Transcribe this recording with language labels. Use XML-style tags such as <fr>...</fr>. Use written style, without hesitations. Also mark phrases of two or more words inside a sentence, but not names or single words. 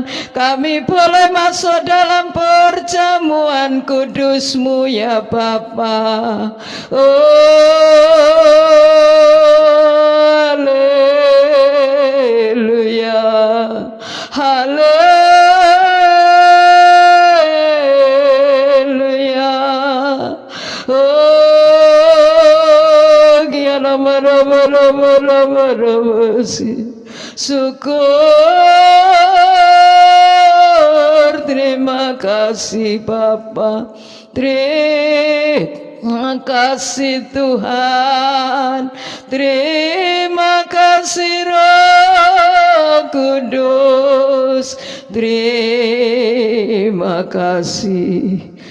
<id>Kami boleh masuk dalam perjamuan kudus-Mu ya Bapa. Oh, haleluya, haleluya. Oh, kiana mara-mara-mara-mara-mara-si. Syukur, terima kasih Bapa, terima kasih Tuhan, terima kasih Roh Kudus, terima kasih.</id>